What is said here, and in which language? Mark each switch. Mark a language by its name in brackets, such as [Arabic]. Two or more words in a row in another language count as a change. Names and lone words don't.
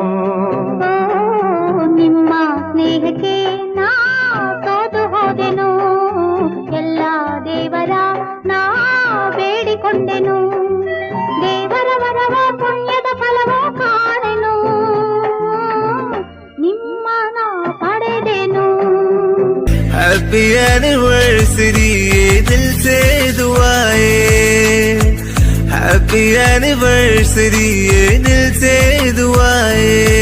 [Kannada] ನಿಮ್ಮ ಸ್ನೇಹಕ್ಕೆ ನಾ ಸೋತು ಹೋದೆನು, ಎಲ್ಲ ದೇವರ ನಾ ಬೇಡಿಕೊಂಡೆನು, ದೇವರ ವರವ ಪುಣ್ಯದ ಫಲವ ಕಾಣೆನು, ನಿಮ್ಮ ನಾ ಪಡೆದೆನು. [English] happy anniversary [Hindi] ये दिल से दुआएं, [English] happy anniversary [Hindi] ये दिल से दुआएं.